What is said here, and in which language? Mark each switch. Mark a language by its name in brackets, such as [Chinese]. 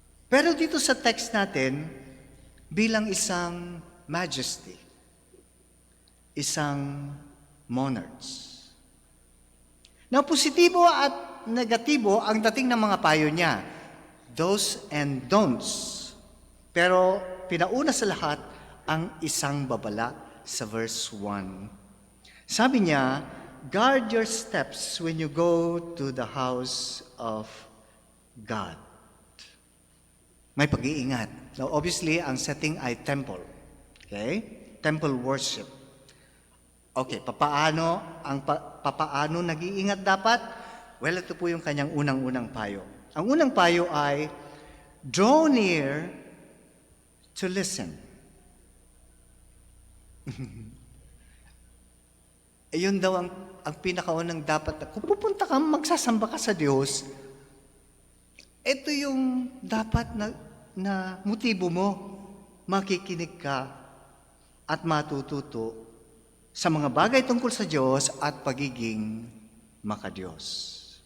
[Filipino] Pero dito sa text natin, bilang isang majesty, isang monarchs. Now, positibo at negatibo ang dating ng mga payo niya. [English] Do's and don'ts. [Filipino] Pero pinauna sa lahat ang isang babala sa verse 1. Sabi niya, [English] guard your steps when you go to the house of God. [Filipino] May pag-iingat. Now, obviously, ang setting ay temple. Okay? [English] Temple worship. [Filipino] Okay, papaano nag-iingat dapat? Well, ito po yung kanyang unang-unang payo. Ang unang payo ay, [English] draw near to listen. [Filipino] Ayun daw ang pinakaunang dapat. Kung pupunta ka, magsasamba ka sa Diyos, ito yung dapat na motibo mo. Makikinig ka at matututo sa mga bagay tungkol sa Diyos at pagiging makadiyos.